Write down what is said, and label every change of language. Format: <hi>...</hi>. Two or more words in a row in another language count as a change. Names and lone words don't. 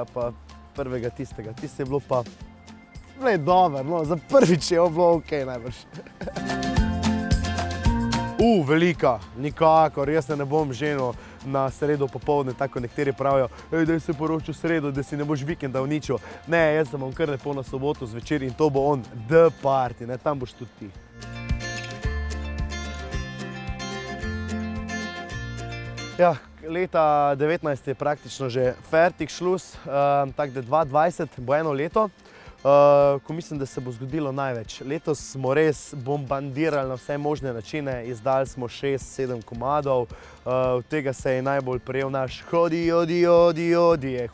<sl>Tisto je bilo pa dober, no, za prvič je bilo okej najbrž. Velika, nikakor, jaz se ne bom ženil na sredo popoldne, tako nekateri pravijo, daj se poročil sredo, da si ne boš vikenda uničil. Ne, jaz se bom kar lepo na soboto zvečer in to bo</sl> <en>on the party,</en> <sl>ne, tam boš tudi ti. Ja, leta 19 je praktično že</sl> <de>fertik šlus,</de> <sl>tako da 2020 bo eno leto, ko mislim, da se bo zgodilo največ. Letos smo res bombardirali na vse možne načine, izdali smo 6-7 komadov, od tega se je najbolj prijel naš Hodi, odi, odi, odi, je</sl>